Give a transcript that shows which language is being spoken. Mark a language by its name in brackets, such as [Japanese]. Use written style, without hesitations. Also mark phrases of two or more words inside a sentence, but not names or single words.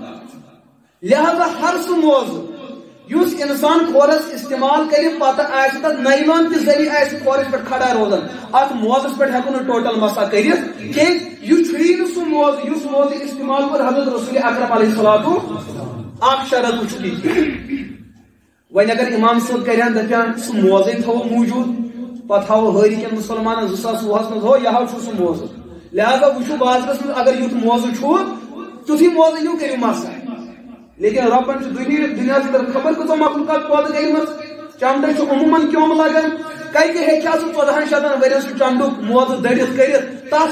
[Kashmiri] لہذا ہر سُہ موزٕ یُس انسان کھورس استعمال کرِ پتہٕ آسہِ تتھ نایلان کہِ ذریعہ آسہِ کھورس پٮ۪ٹھ کھڑا روزان اتھ موزس پٮ۪ٹھ ہیٚکو نہٕ ٹوٹل مسح کٔرِتھ کینٛہہ یہ چھُیی نہٕ سُہ موزٕ یُس موزٕ استعمال کوٚر حضرت رسول اکرم علیہ الصلوۃ اخ شرط وچھ وۄنۍ اگر امام صٲب کرن دپان سُہ موزے تھاوو موجود پتہٕ تھاوو ہٲری کٮ۪ن مُسلمانن 2020 منٛز ہو یہِ ہو چھُ سُہ موزٕ لہذا وٕچھو بازرس منٛز اگر یُتھ موزٕ چھُ تیُتھُے موزٕ أنِو کٔرِو مسح لیکن رۄبن چھُ دُنیاہس اندر خبر کۭژاہ مخلوقات پٲدٕ گٔمٕژ چمڑٕ چھُ عموٗمن کیوٚم لگان کتہِ ہیٚکہِ ہا سُہ 1400 ؤرین سُہ چمڑُک موزٕ دٔرِتھ کٔرِتھ تتھ